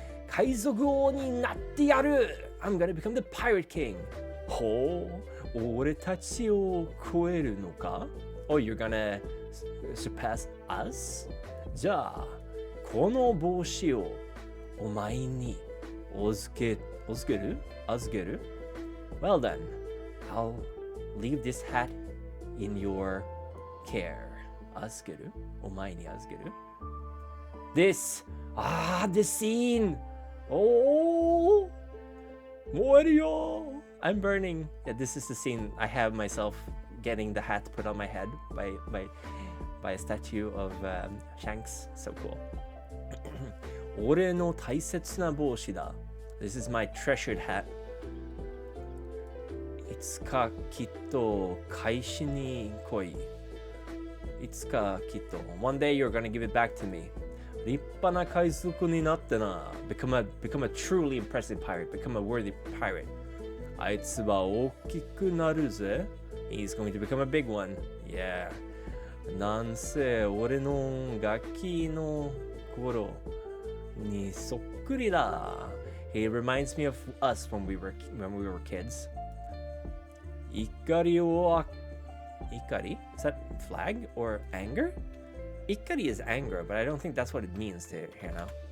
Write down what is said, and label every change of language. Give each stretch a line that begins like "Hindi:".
Japanese: 海賊王になってやる
English: I'm gonna become the pirate king
Japanese: ほう、俺たちを超えるのか
English: Oh, you're gonna surpass us?
Japanese: じゃあ、この帽子をお前に預ける
English: Well then, I'll leave this hat in your care.
Japanese: 預けるお前に預ける
English: This scene! Oh!
Japanese: 燃えるよ
English: I'm burning. Yeah, this is the scene I have myself getting the hat put on my head by a statue of Shanks. So cool.
Japanese: 俺の大切な帽子だ
English: This is my treasured hat.
Japanese: いつかきっと返しに来い。いつかきっと
English: One day you're gonna give it back to me.
Japanese: 立派な海賊になってな。
English: Become a truly impressive pirate. Become a worthy pirate.
Japanese: あいつは大きくなるぜ。
English: He's going to become a big one. Yeah.
Japanese: なんせ俺のガキの頃にそっくりだ。
English: He reminds me of us when we were kids.
Japanese: 怒りを怒り?
English: Is that flag or anger? Ikari is anger, but I don't think that's what it means to here now.